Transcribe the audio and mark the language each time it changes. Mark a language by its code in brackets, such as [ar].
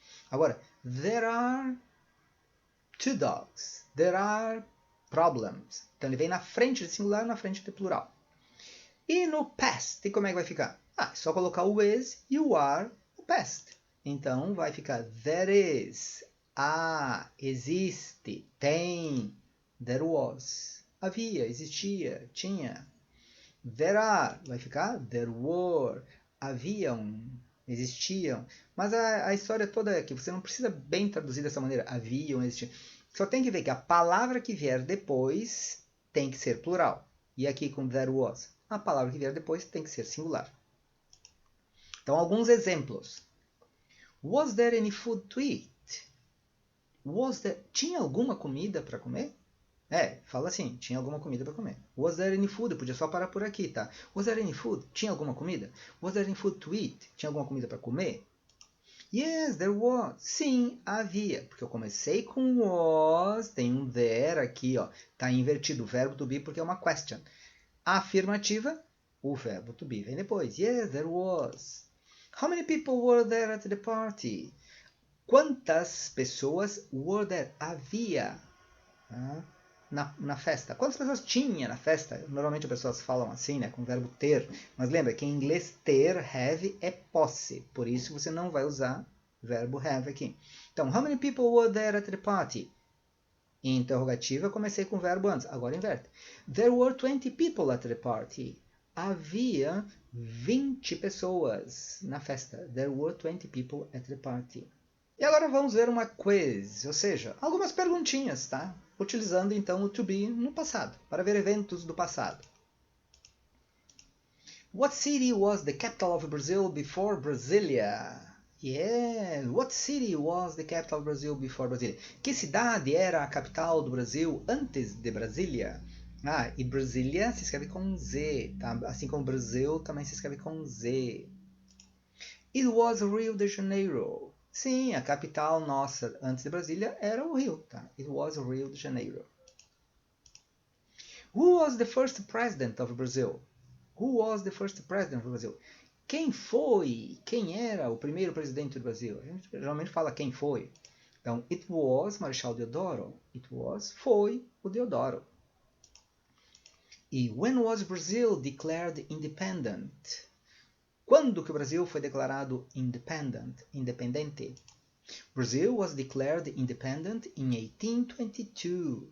[en] Agora, there are two dogs. There are problems. [pt] Então, ele vem na frente de singular, na frente de plural. E no past, como é que vai ficar? É só colocar o is e o are no past. Então, vai ficar there is, existe, tem, there was, havia, existia, tinha. There are, vai ficar there were, haviam, existiam. Mas a história toda é que você não precisa bem traduzir dessa maneira, haviam, existiam. Só tem que ver que a palavra que vier depois tem que ser plural. E aqui com there was, a palavra que vier depois tem que ser singular. Então, alguns exemplos. [en] Was there any food to eat? [pt] Tinha alguma comida para comer? Fala assim, tinha alguma comida para comer. [en] Was there any food? [pt] Eu podia só parar por aqui, tá? [en] Was there any food? [pt] Tinha alguma comida? [en] Was there any food to eat? [pt] Tinha alguma comida para comer? [en] Yes, there was. [pt] Sim, havia. Porque eu comecei com was, tem um there aqui, ó. Tá invertido o verbo to be porque é uma question. A afirmativa, o verbo to be vem depois. [en] Yes, there was. How many people were there at the party? [pt] Quantas pessoas [en] were there? [pt] Havia na festa. Quantas pessoas tinha na festa? Normalmente as pessoas falam assim, né, com o verbo ter. Mas lembra que em inglês ter, have, é posse. Por isso você não vai usar o verbo have aqui. [en] Então, how many people were there at the party? [pt] Em interrogativa, eu comecei com o verbo antes. Agora inverte. [en] There were 20 people at the party. [pt] Havia 20 pessoas na festa. [en] There were 20 people at the party. [pt] E agora vamos ver uma quiz, ou seja, algumas perguntinhas, tá? Utilizando então o to be no passado, para ver eventos do passado. [en] What city was the capital of Brazil before Brasilia? Yeah, what city was the capital of Brazil before Brasilia? [pt] Que cidade era a capital do Brasil antes de Brasília? Ah, e Brasília se escreve com Z, tá? Assim como Brasil também se escreve com Z. [en] It was Rio de Janeiro. [pt] Sim, a capital nossa antes de Brasília era o Rio, tá? [en] It was Rio de Janeiro. Who was the first president of Brazil? Who was the first president of Brazil? [pt] Quem foi? Quem era o primeiro presidente do Brasil? A gente geralmente fala quem foi. Então, it was Marechal Deodoro. It was, foi o Deodoro. [en] E when was Brazil declared independent? [pt] Quando que o Brasil foi declarado independente? [en] Brazil was declared independent in 1822.